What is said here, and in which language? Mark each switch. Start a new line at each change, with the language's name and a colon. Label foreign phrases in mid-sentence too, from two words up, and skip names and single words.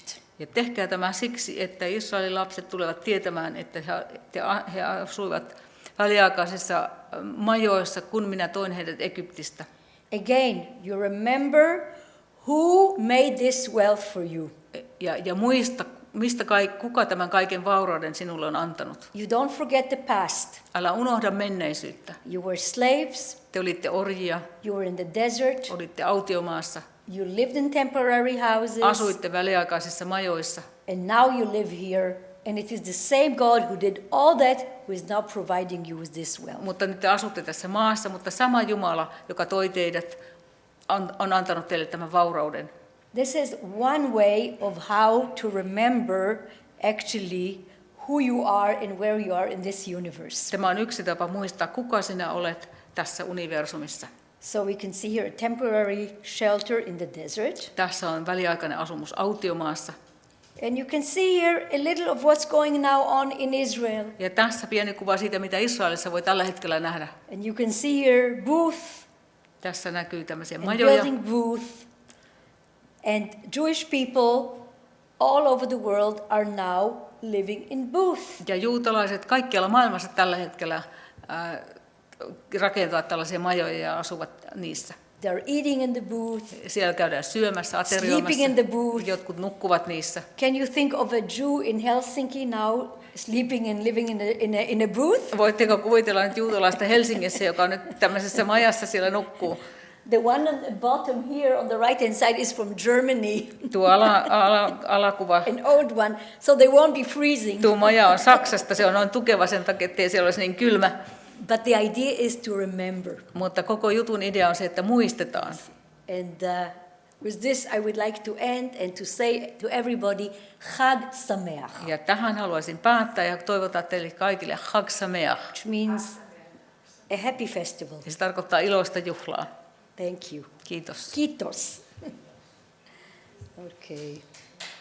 Finnish: Ja tehkää tämä siksi, että Israelin lapset tulevat tietämään, että he asuivat väliaikaisissa majoissa, kun minä toin heidät Egyptistä.
English: Again, you remember who made this wealth for you.
Finnish: Ja muista, kuka tämän kaiken vaurauden sinulle on antanut.
English: You don't forget the past.
Finnish: Älä unohda menneisyyttä.
English: You were slaves.
Finnish: Te olitte orjia.
English: You were in the desert.
Finnish: Olitte autiomaassa.
English: You lived in temporary houses.
Finnish: Asuitte väliaikaisissa majoissa.
English: And now you live here. And it is the same God who did all that who is now providing you with this wealth.
Finnish: Mutta nyt te asutte tässä maassa, mutta sama Jumala, joka toi teidät, on antanut teille tämän vaurauden.
English: This is one way of how to remember actually who you are and where you are in this universe.
Finnish: Tämä on yksi tapa muistaa, kuka sinä olet tässä universumissa.
English: So we can see here a temporary shelter in the desert.
Finnish: Tässä on väliaikainen asumus autiomaassa.
English: And you can see here a little of what's going now on in Israel.
Finnish: Ja tässä pieni kuva siitä, mitä Israelissa voi tällä hetkellä nähdä.
English: And you can see here booth.
Finnish: Tässä näkyy tämmöisiä
English: And
Finnish: majoja.
English: building booth. And Jewish people all over the world are now living in booth.
Finnish: Ja juutalaiset kaikkialla maailmassa tällä hetkellä rakentavat tällaisia majoja ja asuvat niissä.
English: They are eating in the booth.
Finnish: Siellä käydään syömässä, aterioimassa.
English: Sleeping in the booth.
Finnish: Jotkut nukkuvat niissä.
English: Can you think of a Jew in Helsinki now sleeping and living in a booth?
Finnish: Voitteko kuvitella nyt juutalaista Helsingissä, joka on nyt tämmöisessä majassa siellä nukkuu?
English: The one on the bottom here on the right hand side is from Germany.
Finnish: Tuo alakuva.
English: An old one, so they won't be freezing.
Finnish: Tuo maja on Saksasta, se on noin tukeva sen takia, ettei siellä olisi niin kylmä.
English: But the idea is to remember.
Finnish: Mutta koko jutun idea on se, että muistetaan.
English: And with this I would like to end and to say to everybody,
Hebrew: חג שמח.
Finnish: Ja tähän haluaisin päättää ja toivottaa teille kaikille
Hebrew: חג שמח.
English: Which means a happy festival.
Finnish: Ja se tarkoittaa iloista juhlaa.
English: Thank you.
Finnish: Kiitos. Kiitos. Okay.